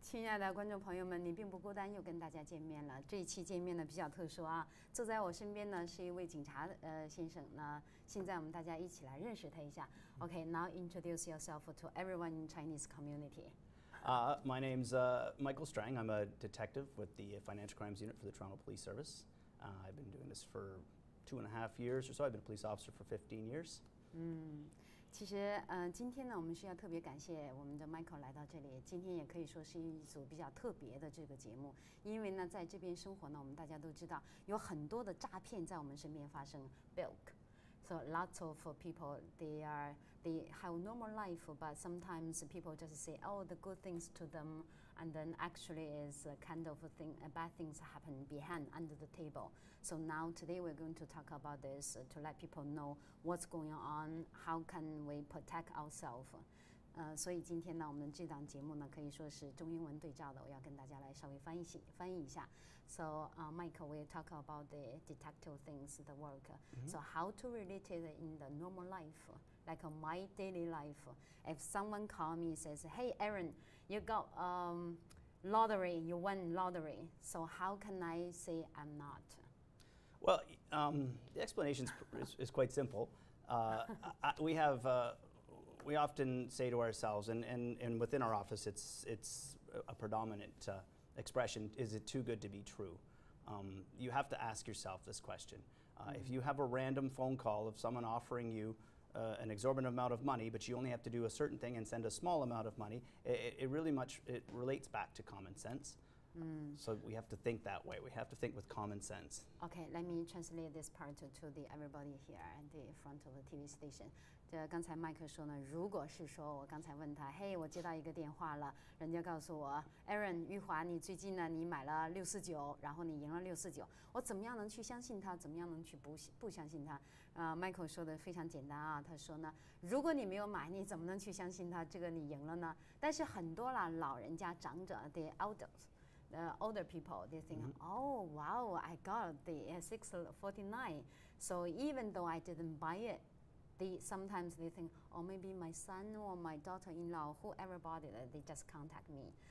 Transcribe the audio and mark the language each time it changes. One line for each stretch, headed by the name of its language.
Chinese: 爱的观众朋友们，你并不孤单，又跟大家见面了。这一期见面呢比较特殊啊，坐在我身边呢是一位警察先生。那现在我们大家一起来认识他一下。
English: Okay, now introduce yourself to everyone in Chinese community. My name's Michael Strang. I'm a detective with the Financial Crimes Unit for the Toronto Police Service. I've been doing this for 2.5 years or so. I've been a police officer for 15 years.
Chinese: 其实今天呢，我们需要特别感谢我们的 Michael 来到这里。今天也可以说是一组比较特别的这个节目，因为呢，在这边生活呢，我们大家都知道有很多的诈骗在我们身边发生
English: ，bilk。So lots of people they have normal life, but sometimes people just say the good things to them, and then actually is a kind of a thing, bad things happen behind under the table. So now today we're going to talk about this to let people know what's going on, how can we protect ourselves.
Chinese: 所以今天呢，我们这档节目呢可以说是中英文对照的，我要跟大家来稍微翻译一下。
English: So Michael will talk about the detective things, the work. So how to relate it in the normal life, like my daily life. If someone call me and says, "Hey Aaron, you got lottery, you won lottery." So how can I say I'm not? Well, the explanation is quite simple. We often say to ourselves, and within our office, it's a predominant expression: "Is it too good to be true?" You have to ask yourself this question. If you have a random phone call of someone offering you an exorbitant amount of money, but you only have to do a certain thing and send a small amount of money, it relates back to common sense. So we have to think that way. We have to think with common sense. Okay, let me translate this part to the everybody here at the front of the TV station.
Chinese: 刚才麦克说呢，如果是说我刚才问他，嘿，我接到一个电话了，人家告诉我 ，Aaron 玉华，你最近呢，你买了649，然后你赢了649，我怎么样能去相信他？怎么样能去不相信他？Michael 说的非常简单啊，他说呢，如果你没有买，你怎么能去相信他？这个你赢了呢？但是很多啦，老人家长者
English: ，the elders。The older people, they think, oh wow, I got the 649. So even though I didn't buy it, sometimes they think, oh maybe my son or my daughter-in-law, whoever bought it, they just contact me.